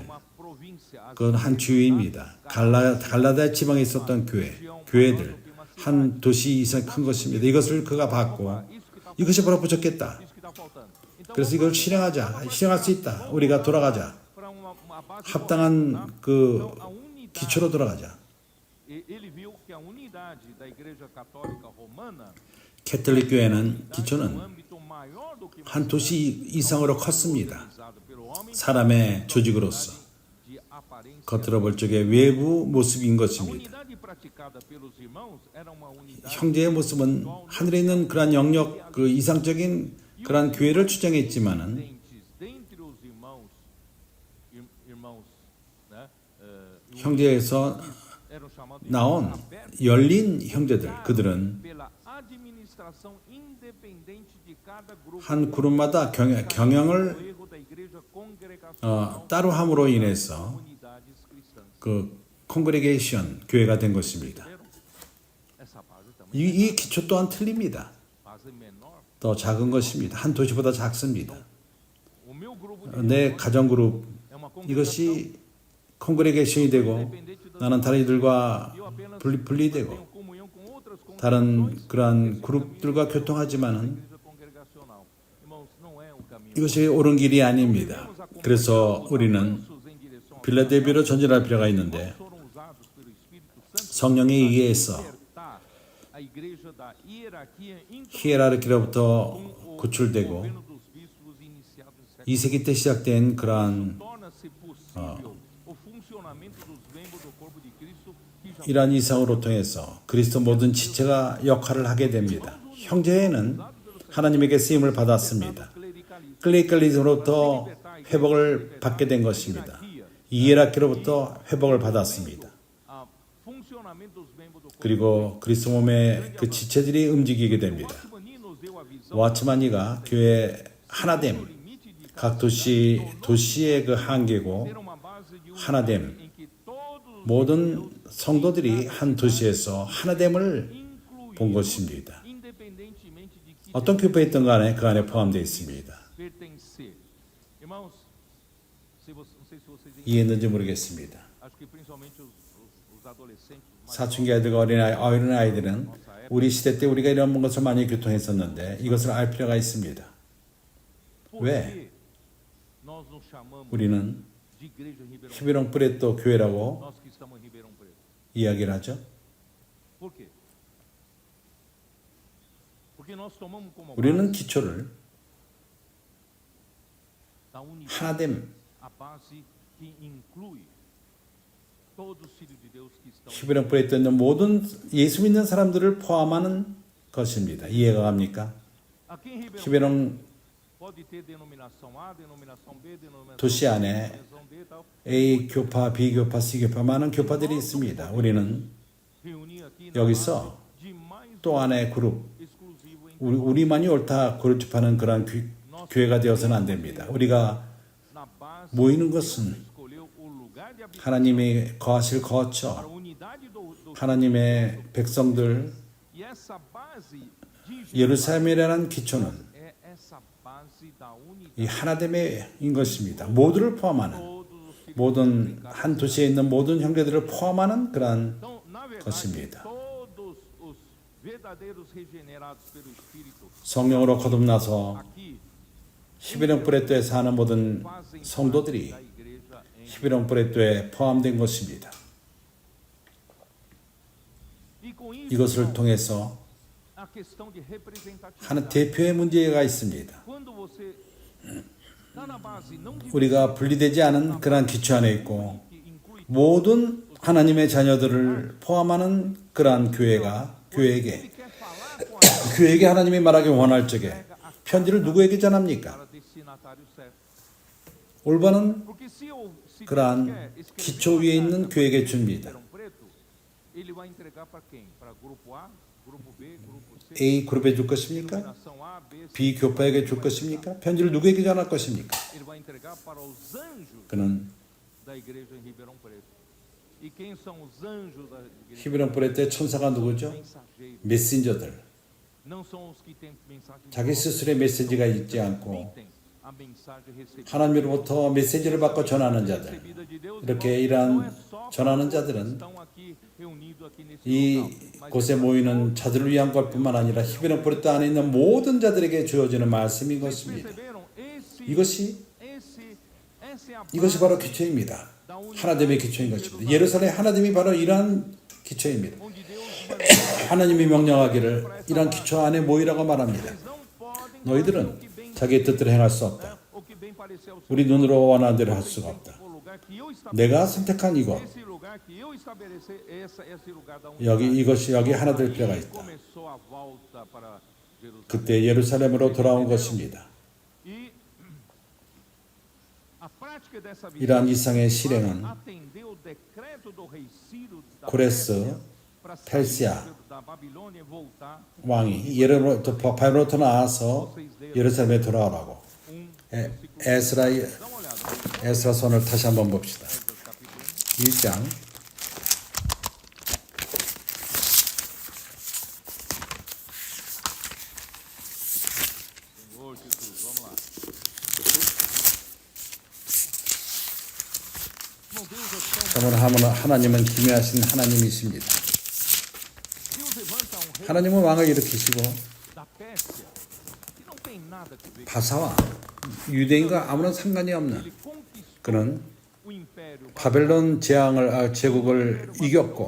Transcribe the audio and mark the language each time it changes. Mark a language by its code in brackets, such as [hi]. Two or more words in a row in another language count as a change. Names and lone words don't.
[pt] uma província, as [ko] 그건 한 주입니다. 갈라다 지방에 있었던 교회들 한 도시 이상 큰 것입니다. 이것을 그가 봤고 이것이 바로 부족했다. [pt] isso que está faltando. Então, [ko] 그래서 이걸 실행할 수 있다. 우리가 돌아가자. [pt] para uma base [ko] 합당한 그 [pt] a unidade, [ko] 기초로 돌아가자. [pt] ele viu que a unidade da igreja católica romana [ko] 캐톨릭 교회는 [pt] um [ko] 기초는 [pt] âmbito maior do que [ko] 한 도시 이상으로 컸습니다. [pt] organizado pelo homem, [ko] 사람의 조직으로서 [pt] aparência. [ko] 겉으로 볼 적의 외부 모습인 [pt] A [ko] 것입니다. [pt] unidade praticada pelos irmãos era uma unidade [ko] 형제의 모습은 하늘에 있는 그러한 영역, 그 이상적인 그러한 교회를 주장했지만은 [pt] dentre os irmãos, né? [ko] 형제에서 [pt] Eram chamados de [ko] 나온 열린 형제들, 그들은 [pt] pela administração independente de cada grupo. [ko] 한 그룹마다 경영을 [pt] O erro da igreja congregacional [ko] 따로 함으로 인해서 [pt] unidades cristãs. [ko] 그 콩그레게이션 교회가 된 것입니다. [pt] Essa base também [ko] 이 기초 또한 틀립니다. [pt] base menor. [ko] 더 작은 것입니다. 한 도시보다 작습니다. [pt] O meu grupo de [ko] 내 가정 그룹 [pt] é uma congregação [ko] 이것이 콩그레게이션이 되고 나는 다른 이들과 분리되고 [pt] tenho comunhão com outras [ko] 다른 그러한 그룹들과 교통하지만은 [pt] igreja congregacional. Irmãos, não é o caminho. [ko] 이것이 옳은 길이 아닙니다. 그래서 우리는 [pt] Em direção [ko] 빌라델비아로 전진할 필요가 있는데 [pt] foram usados pelo Espírito Santo [ko] 성령에 의해서 [pt] libertar a igreja da hierarquia [ko] 히에라르키로부터 구출되고 [pt] governo dos bispos iniciado no século. [ko] 2세기 때 시작된 그러한 [pt] Torna-se possível o funcionamento dos membros do corpo de Cristo que já [ko] 이러한 이상으로 통해서 그리스도 모든 지체가 역할을 하게 됩니다. 형제는 하나님에게 쓰임을 받았습니다. [pt] clericalismo. [ko] 클레이칼리즘으로부터 회복을 받게 된 것입니다. 이에라키로부터 회복을 받았습니다. [pt] A funcionamento dos membros do corpo. [ko] 그리고 그리스도 몸의 그 지체들이 움직이게 됩니다. [pt] Watchman nos deu a visão [ko] 와츠만이가 교회 하나됨, [pt] limite de [ko] 각 도시의 그 한계고 [pt] ter uma base de [ko] 하나됨, [pt] em que todos [ko] 모든 성도들이 한 도시에서 하나됨을 본 것입니다. [pt] independentemente de que [ko] 어떤 교회에 있던 간에 그 안에 포함되어 있습니다. [pt] pertencer. Irmãos, não sei se vocês entendem, [ko] 이해했는지 모르겠습니다. [pt] acho que principalmente os adolescentes, mais [ko] 사춘기 아이들과 어린 아이들은 우리 시대 때 우리가 이런 것을 많이 교통했었는데 이것을 알 필요가 있습니다. [pt] por [ko] 왜? [pt] que nós nos chamamos [ko] 우리는 [pt] de igreja em Ribeirão Preto, [ko] 히베론 프레토 교회라고 [pt] nós que estamos em Ribeirão Preto? [ko] 이야기를 하죠. [pt] Por quê? Porque nós tomamos como [ko] 우리는 [pt] base [ko] 기초를 [pt] a unidade, [ko] 하나됨, [pt] a base que inclui todos os filhos de Deus que estão [ko] 히베론 프레토에 있는 모든 예수 믿는 사람들을 포함하는 것입니다. 이해가 갑니까? [pt] aqui em Ribeirão [ko] 히베론 [pt] pode ter denominação A, denominação B, denominação [ko] 도시 안에 [pt] denominação D e tal. [ko] A 교파, B 교파, C 교파 많은 교파들이 있습니다. 우리는 [pt] Reunir aqui na [ko] 여기서 [pt] base de mais [ko] 또 하나의 그룹, [pt] exclusivo em [ko] 우리만이 옳다 고집하는 그런 교회가 되어서는 안 됩니다. 우리가 [pt] na base [ko] 모이는 [pt] Deus [ko] 것은 [pt] escolheu o lugar de habitação [ko] 하나님의 거하실 [pt] para a [ko] 거처, [pt] unidade do [ko] 하나님의 백성들, [pt] e essa base de [ko] 예루살렘이라는 기초는 [pt] é essa base da unidade. [ko] 이 하나됨인 것입니다. 모두를 포함하는, [pt] Todos os filhos [ko] 모든 한 도시에 있는 모든 형제들을 포함하는 그러한 [pt] Então, na verdade, [ko] 것입니다. [pt] todos os verdadeiros regenerados pelo Espírito [ko] 성령으로 거듭나서 [pt] aqui [ko] 히베론 브레토에 사는 모든 [pt] fazem [ko] 성도들이 [pt] parte da igreja em [ko] 히베론 브레토에 포함된 것입니다. [pt] E com isso, [ko] 이것을 [pt] irmão, [ko] 통해서 [pt] a questão de representatividade. [ko] 하는 대표의 문제가 있습니다. [pt] Quando você está na base não de [ko] 우리가 분리되지 않은 그러한 기초 안에 있고 [pt] que inclui [ko] 모든 하나님의 자녀들을 포함하는 그러한 교회에게 [pt] ele quer falar com a [ko] 교회에게 하나님이 말하기 원할 적에 편지를 누구에게 전합니까? [pt] para destinatário certo. [ko] 올바른 [pt] Porque se [ko] 그러한 [pt] Deus quer escrever [ko] 기초 위에 있는 교회에게 줍니다. [pt] Ribeirão Preto, ele vai entregar para quem? Para grupo A, grupo B, grupo C, [ko] A 그룹에 줄 것입니까? [pt] denominação A, B, C. [ko] B 교파에게 줄 것입니까? 편지를 누구에게 전할 것입니까? [pt] Ele vai entregar para os anjos [ko] 그는 [pt] da igreja em Ribeirão Preto. E quem são os anjos da igreja? [ko] 히브론 브레트의 천사가 누구죠? [pt] Mensageiros. [ko] 메신저들. [pt] Não são os que têm mensagem de [ko] 자기 스스로의 메시지가 있지 않고 [pt] transmitem a mensagem recebida. [ko] 하나님으로부터 메시지를 받고 전하는 자들. [pt] Recebida de Deus, [ko] 이렇게 [pt] irmão, [ko] 이러한 [pt] não é só [ko] 전하는 [pt] para [ko] 자들은 [pt] estão aqui reunidos aqui nesse [ko] 이 [pt] local, mas [ko] 곳에 모이는 자들을 위한 것뿐만 아니라 히브론 브레트 안에 있는 모든 자들에게 주어지는 말씀인 [pt] vocês [ko] 것입니다. [pt] perceberam? Essa é a [ko] 이것이 바로 기초입니다. [pt] da unidade [ko] 하나됨의 기초인 것입니다. 예루살렘 하나됨이 바로 이러한 기초입니다. [pt] onde Deus vai [ko] 하나님이 명령하기를 이러한 기초 안에 모이라고 말합니다. [pt] Eles não podem [ko] 너희들은 자기의 뜻대로 행할 수 없다. [pt] o que bem parecer ao seu [ko] 우리 눈으로 원하는 대로 할 수가 없다. [pt] o lugar que eu [ko] 내가 [pt] estabeleci, [ko] 선택한 이곳, [pt] esse lugar que eu estabeleci, esse lugar da [ko] 이것이 여기 하나 될 필요가 [pt] E [ko] 있다. [pt] começou a volta para Jerusalém. [ko] 그때 예루살렘으로 돌아온 것입니다. [pt] E a prática dessa [ko] 이러한 [pt] visão [ko] 이상의 실행은 [pt] atendeu o decreto do rei Ciro da [ko] 고레스, [pt] Pérsia para [ko] 펠시아 [pt] sair da Babilônia e voltar [ko] 왕이 바벨론부터 나와서 예루살렘에 돌아오라고. 에스라 손을 다시 한번 봅시다. Esdras 1장 [pt] capítulo 1. Senhor Jesus, vamos lá. Irmão, Deus é tão [ko] 그러면 하나님은 기묘하신 하나님이십니다. [pt] Deus levanta um rei [ko] 하나님은 왕을 일으키시고 [pt] da Pérsia que não tem nada a ver com [ko] 바사와 유대인과 아무런 상관이 없는 [pt] ele. Conquistou [ko] 그는 [pt] o império [ko] 바벨론 제국을 이겼고